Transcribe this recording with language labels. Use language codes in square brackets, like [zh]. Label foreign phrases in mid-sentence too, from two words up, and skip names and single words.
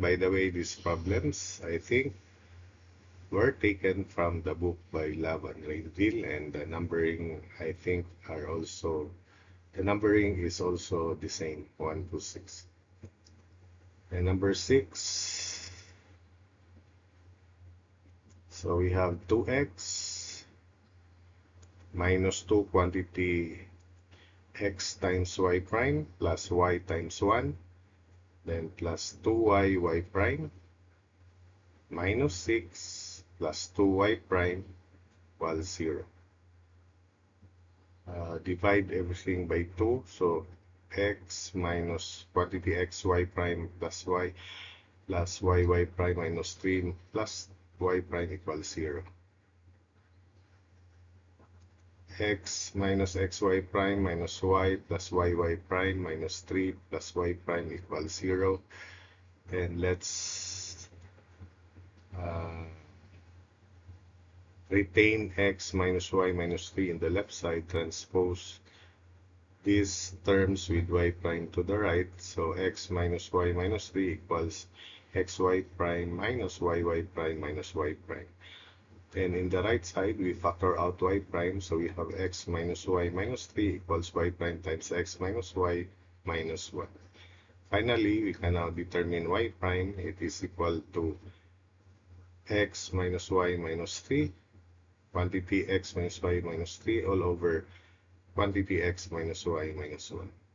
[en] By the way, these problems, I think, were taken from the book by Love and Rainville, and the numbering, I think, are also, the numbering is also the same, 1 to 6. And number 6, so we have 2x minus 2 quantity x times y prime plus y times 1, then plus 2y y prime minus 6 plus 2y prime equals 0. Divide everything by 2, so x minus quantity x y prime plus y prime minus 3 plus y prime equals 0. X minus xy prime minus y plus y prime minus 3 plus y prime equals 0. And let's retain x minus y minus 3 in the left side, transpose these terms with y prime to the right. So x minus y minus 3 equals xy prime minus y prime minus y prime. Then in the right side, we factor out y prime, so we have x minus y minus 3 equals y prime times x minus y minus 1. Finally, we can now determine y prime. It is equal to x minus y minus 3, quantity x minus y minus 3 all over quantity x minus y minus 1.